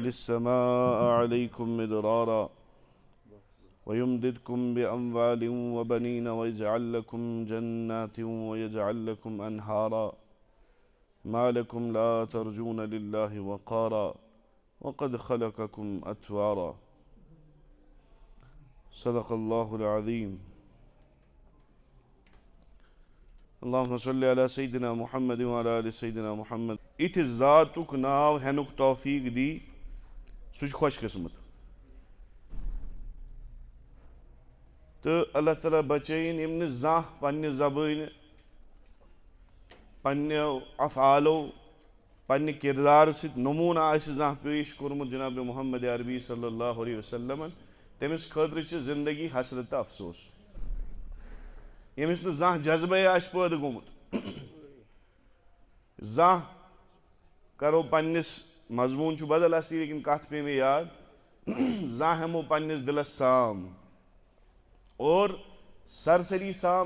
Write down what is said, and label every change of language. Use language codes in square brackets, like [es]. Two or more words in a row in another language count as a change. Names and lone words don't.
[ar] السماء عليكم مدرارا ويمددكم بأموال وبنين ويجعل لكم جنات ويجعل لكم أنهارا ما لكم لا ترجون لله وقارا وقد خلقكم أطوارا صدق الله العظيم اللهم صل على سيدنا محمد وعلى آل سيدنا محمد [ks] اتھ ذاتک ناو ہینک توفیق دی سہ خوش قسمت تو اللہ تعالیٰ بچین یم نہ زانٛہہ پننہ زبان پننہ افعالو پننہ کردار سۭتۍ نمونہ آسہِ زانٛہہ پیش کوٚرمُت جناب محمد عربی [ar] صلی اللہ علیہ وسلم [ks] تٔمِس خٲطرٕ چھِ زندگی حسرت تہٕ افسوس ییٚمِس نہٕ زانٛہہ جذبے آسہِ پٲدٕ گوٚمُت زانٛہہ کرو پننس مضمون چھُ بدل اصلی لیکن کتھ پے مےٚ یاد زانٛہہ ہٮ۪مو پننس دلس سام اور سرسری سام